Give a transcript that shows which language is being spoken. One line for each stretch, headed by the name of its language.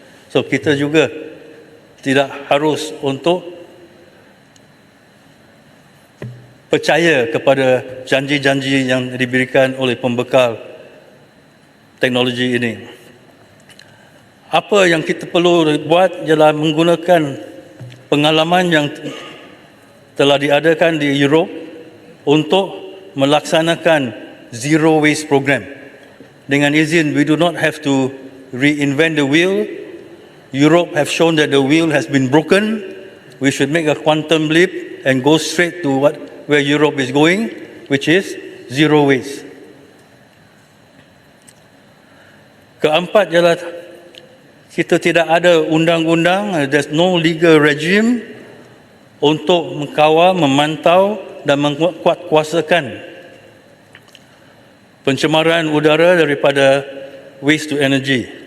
Malay: So kita juga tidak harus untuk percaya kepada janji-janji yang diberikan oleh pembekal teknologi ini. Apa yang kita perlu buat ialah menggunakan pengalaman yang telah diadakan di Europe untuk melaksanakan zero waste program. Dengan izin,
English: we do not have to reinvent the wheel. Europe have shown that the wheel has been broken. We should make a quantum leap and go straight to where Europe is going, which is zero waste.
Malay: Keempat ialah kita tidak ada undang-undang,
English: there's no legal regime
Malay: untuk mengkawal, memantau dan menguatkuasakan pencemaran udara daripada waste to energy.